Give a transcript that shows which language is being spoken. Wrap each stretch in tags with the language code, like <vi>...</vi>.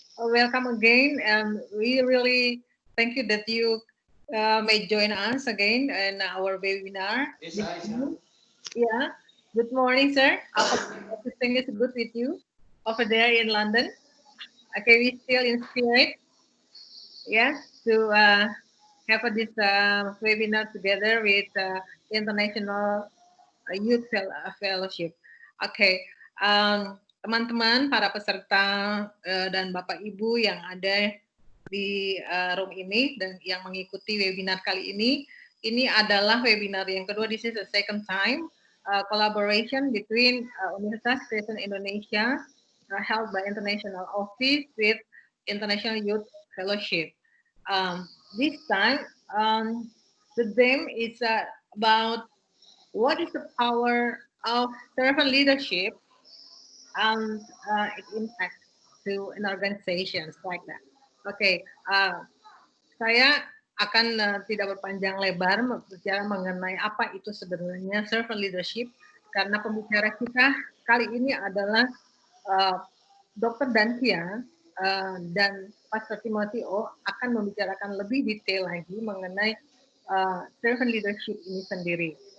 <en>Welcome again, and we really thank you that you may join us again in our webinar. Yeah. Good morning, sir. Everything is good with you over there in London. Okay, we still in spirit, yeah, to have this webinar together with International Youth Fellowship.</en> <id>Okay, teman-teman, para peserta dan Bapak Ibu yang ada di room ini dan yang mengikuti webinar kali ini adalah webinar yang kedua.</id> <en>This is the second time. Collaboration between Universitas Kristen Indonesia held by International Office with International Youth Fellowship. This time, the theme is about what is the power of servant leadership and its impact to an organization like that.</en> <id>Okay, saya akan tidak berpanjang lebar berbicara mengenai apa itu sebenarnya servant leadership, karena pembicara kita kali ini adalah Dr. Dantia dan Pastor Timothy O akan membicarakan lebih detail lagi mengenai servant leadership ini sendiri.</id>